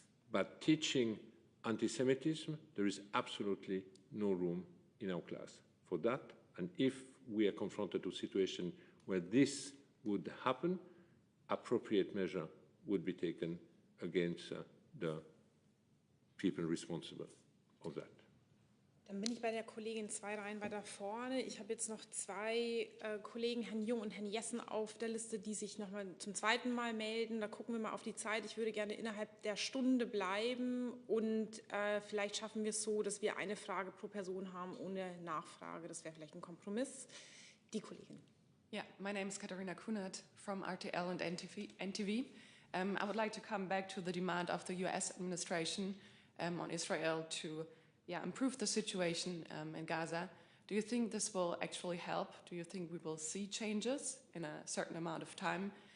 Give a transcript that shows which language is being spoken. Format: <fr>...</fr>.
<en>But teaching anti-Semitism, there is absolutely no room in our class for that. And if we are confronted to a situation where this would happen, appropriate measure would be taken against the people responsible of that.</en> <de>Dann bin ich bei der Kollegin 2 Reihen weiter vorne. Ich habe jetzt noch 2 Kollegen, Herrn Jung und Herrn Jessen, auf der Liste, die sich nochmal zum zweiten Mal melden. Da gucken wir mal auf die Zeit. Ich würde gerne innerhalb der Stunde bleiben und vielleicht schaffen wir es so, dass wir eine Frage pro Person haben ohne Nachfrage. Das wäre vielleicht ein Kompromiss. Die Kollegin.</de> <en>Yeah, my name is Katharina Kunert from RTL and NTV. I would like to come back to the demand of the US administration on Israel to improve the situation in Gaza. Do you think this will actually help? Do you think we will see changes in a certain amount of time?</en>